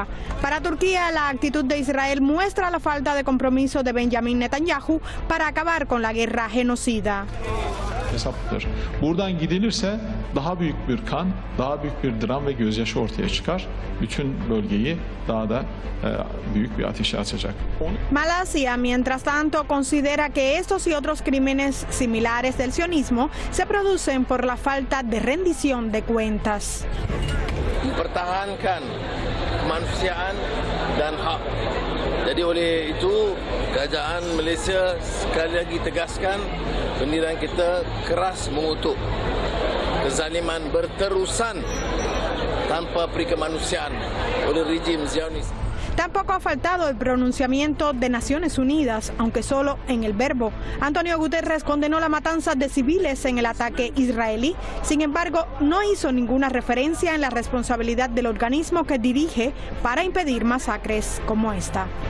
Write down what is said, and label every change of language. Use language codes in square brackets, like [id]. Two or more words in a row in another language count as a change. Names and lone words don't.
[es] Para Turquía, la actitud de Israel muestra la falta de compromiso de Benjamin Netanyahu para acabar con la guerra genocida. [tr] Buradan gidilirse daha büyük bir kan, daha büyük bir dram ve gözyaşı ortaya çıkar. Bütün bölgeyi daha da büyük bir ateşe açacak. [es] Malasia, mientras tanto, considera que estos y otros crímenes similares del sionismo se producen por la falta de rendición de cuentas. [ms] Mempertahankan kemanusiaan dan hak. Jadi oleh itu kerajaan Malaysia sekali lagi tegaskan pendirian kita keras mengutuk kezaliman berterusan tanpa peri kemanusiaan oleh rejim Zionis. [es] Tampoco Tampoco ha faltado el pronunciamiento de Naciones Unidas, aunque solo en el verbo. Antonio Guterres condenó la matanza de civiles en el ataque israelí. Sin embargo, no hizo ninguna referencia en la responsabilidad del organismo que dirige para impedir masacres como esta.